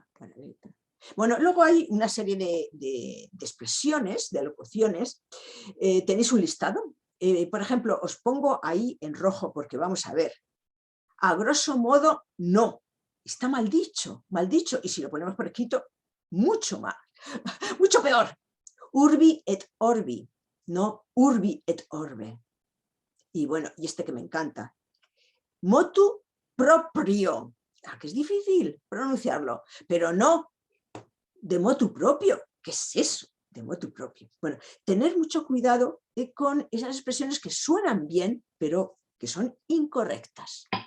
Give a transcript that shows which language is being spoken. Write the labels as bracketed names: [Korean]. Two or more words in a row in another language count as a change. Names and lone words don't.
[Spanish] Bueno, luego hay una serie de expresiones, de locuciones. Tenéis un listado. Por ejemplo, os pongo ahí en rojo porque vamos a ver. A [Latin] grosso modo, [Spanish] no. Está mal dicho. Y si lo ponemos por escrito, mucho más. Mucho peor. [Latin] Urbi et orbi, no urbi et orbe. [Spanish] Y bueno, y este que me encanta. [Latin] Motu proprio. [Spanish] Que es difícil pronunciarlo, pero no de [Latin] motu propio. [Spanish] ¿Qué es eso de [Latin] motu propio? [Spanish] Bueno, tener mucho cuidado con esas expresiones que suenan bien, pero que son incorrectas.